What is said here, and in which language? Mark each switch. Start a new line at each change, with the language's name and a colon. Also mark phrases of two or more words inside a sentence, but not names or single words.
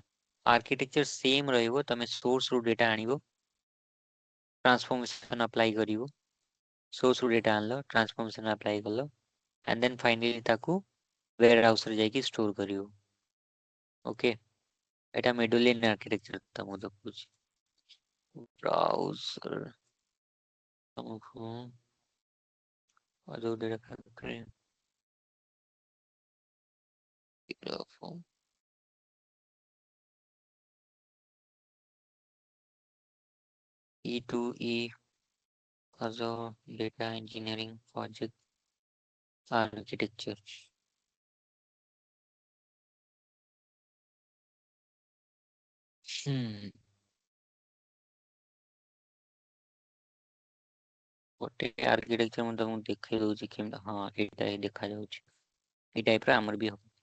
English: architecture same
Odia: ରହିବ, ତମେ ସୋର୍ସ ରୁ ଡେଟା ଆଣିବ,
English: transformation apply
Odia: କରିବ, ସୋର୍ସ ରୁ ଡେଟା ଆଣିଲ,
English: transformation apply
Odia: କଲ,
English: and then finally
Odia: ତାକୁ ୱେର ହାଉସ ରେ ଯାଇକି ଷ୍ଟୋର କରିବ। ଓକେ ଏଟା
English: medallion architecture
Odia: ତମକୁ ଦେଖଉଛି। ବ୍ରାଉଜର ତମକୁ Azure Data Factory, Terraform.
English: E2E, Azure Data Engineering Project Architecture. Hmm.
Odia: ଗୋଟେ ଆର୍କିଟେକ୍ଚର ମୁଁ ତମକୁ ଦେଖେଇ ଦଉଛି କେମିତି। ହଁ ଏଇଟା ହିଁ ଦେଖାଯାଉଛି। ଏଇ ଟାଇପର ଆମର ବି ହବ।